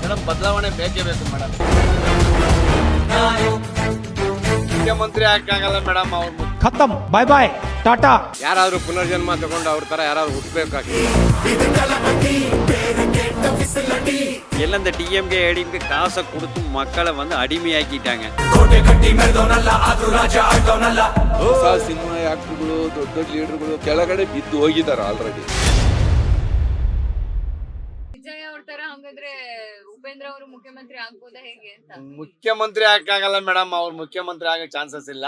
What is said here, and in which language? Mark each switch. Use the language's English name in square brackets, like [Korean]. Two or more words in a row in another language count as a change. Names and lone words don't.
[Kannada] ಮೇಡಮ್ ಬದಲಾವಣೆ ಬೇಕೇ ಬೇಕು ಮೇಡಮ್. ಮುಖ್ಯಮಂತ್ರಿ ಆಗಕ್ಕಾಗಲ್ಲ ಮೇಡಮ್. ಅವ್ರು ಖತಮ್, [English] bye bye, [Kannada] ಟಾಟಾ. ಯಾರಾದ್ರೂ ಪುನರ್ಜನ್ಮ ತಗೊಂಡು ಅವ್ರ ತರ ಯಾರಾದ್ರೂ ಹುಟ್ಟಬೇಕಾಗ್ತದೆ. [Tamil] எல்லாம் இந்த டிஎம்கே ஏடிஎம்கே காசை கொடுத்து மக்களை வந்து அடிமையாக்கிட்டாங்க. [Kannada] ಹೊಸ ಸಿನಿಮಾ ಆಕ್ಟರ್ಗಳು ದೊಡ್ಡ ದೊಡ್ಡ ಲೀಡರ್ಗಳು ಕೆಳಗಡೆ ಬಿದ್ದು ಹೋಗಿದ್ದಾರೆ ಆಲ್ರೆಡಿ. ವಿಜಯ್ ಅವ್ರ ತರ ಹಂಗಂದ್ರೆ ಉಪೇಂದ್ರ ಅವರು ಮುಖ್ಯಮಂತ್ರಿ ಆಗ್ಬೋದಾ ಹೇಗೆ ಅಂತ? ಮುಖ್ಯಮಂತ್ರಿ ಆಗಕ್ಕಾಗಲ್ಲ ಮೇಡಮ್. ಅವ್ರು ಮುಖ್ಯಮಂತ್ರಿ ಆಗಕ್ ಚಾನ್ಸಸ್ ಇಲ್ಲ.